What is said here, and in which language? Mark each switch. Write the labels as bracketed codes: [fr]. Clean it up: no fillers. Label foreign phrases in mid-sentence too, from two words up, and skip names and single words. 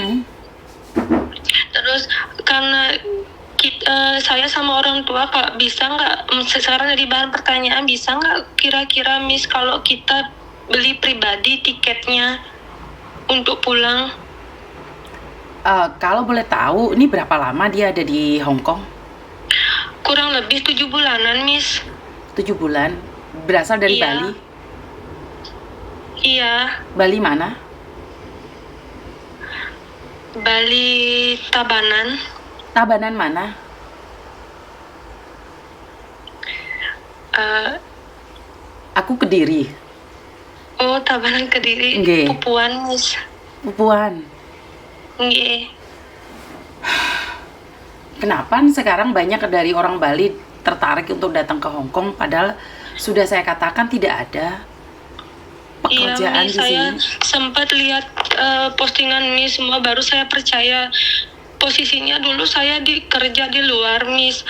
[id] Terus karena saya sama orang tua, Kak, bisa nggak sekarang jadi bahan pertanyaan, bisa nggak kira-kira Miss kalau kita beli pribadi tiketnya untuk pulang? Kalau boleh tahu, ini berapa lama dia ada di Hong Kong? Kurang lebih 7 bulanan Miss. 7 bulan? Berasal dari Bali? Iya. Bali mana? Bali Tabanan. Tabanan mana? Aku Kediri. Oh, Tabanan Kediri. Nggih. Pupuan Miss. Pupuan. Nggih. Kenapa sekarang banyak dari orang Bali tertarik untuk datang ke Hong Kong, padahal sudah saya katakan tidak ada pekerjaan di sini. Saya sempat lihat postingan Miss semua, baru saya percaya. Posisinya dulu saya kerja di luar Miss.